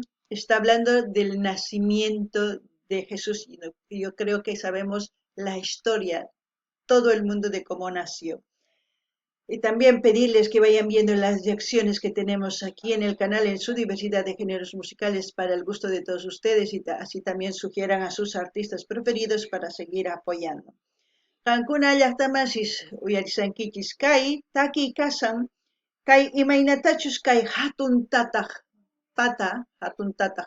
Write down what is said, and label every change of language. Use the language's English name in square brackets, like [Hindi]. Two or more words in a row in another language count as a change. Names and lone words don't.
[Spanish] Está hablando del nacimiento de Jesús y yo creo que sabemos la historia, todo el mundo de cómo nació. Y también pedirles que vayan viendo las reacciones que tenemos aquí en el canal en su diversidad de géneros musicales para el gusto de todos ustedes y así también sugieran a sus artistas preferidos para seguir apoyando. [Quechua] Qankuna llaqtamasis uyarisankichis kay taki kasan kay imaynatachus kay hatun tataq